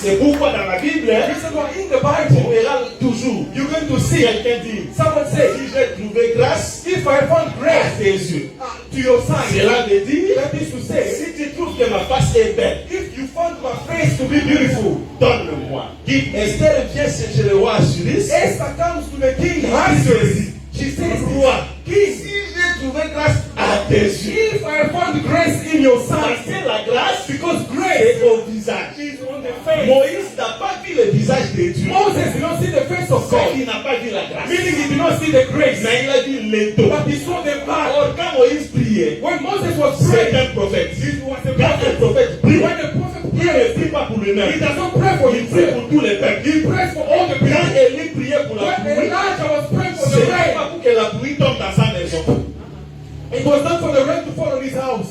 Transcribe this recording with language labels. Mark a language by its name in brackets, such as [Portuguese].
[French] C'est pourquoi dans la Bible, [English] Reason why in the [French] on [English] Bible [French] verra toujours [English] you're going to see [French] quelqu'un dire, [English] someone say, [French] si j'ai trouvé grâce [English] if I found [French] à [English] grace [French] tes yeux. [English] to your sight, [French] C'est là de dire, [English] that is to say, [French] si tu trouves que ma face est belle, [English] if you found my face to be beautiful, [French] donne-le-moi. [English] give me. [French] Esther vient chez le roi Assuris. [English] Esther comes to the king Ahasuerus. She says, [French] Roi, [English] King, [French] si j'ai trouvé grâce à tes yeux, [English] if I found grace in your [French] parce [English] sight, [French] que la grâce [English] because [French] est [English] grace [French] au visage. [English] is on the face. [French] Moïse n'a pas vu le visage de Dieu. [English] Moses did not see the face of [French] C'est [English] God, [French] qu'il n'a pas vu la grâce. [English] meaning he did not see the grace, [French] Mais il a vu l'étau. [English] but he saw the blood. [French] Or, quand Moïse priait, [English] When Moses was [French] c'est [English] praying, [French] un prophète. [English] he was a [French] Quand un [English] prophet. [French] prophète prie, [English] When the prophet [French] il ne [English] prays, [French] prie pas pour lui-même. [English] he does not pray for [French] Il prie [English] himself. [French] pour tous les peuples. [English] He prays for all the [French] Quand [English] people. [French] Élie priait pour la [English] When [French] pluie, [English] Elijah was praying for the [French] c'est [English] rain, [French] pas pour que la pluie tombe dans sa maison. [English] it was not for the rain to fall on his house.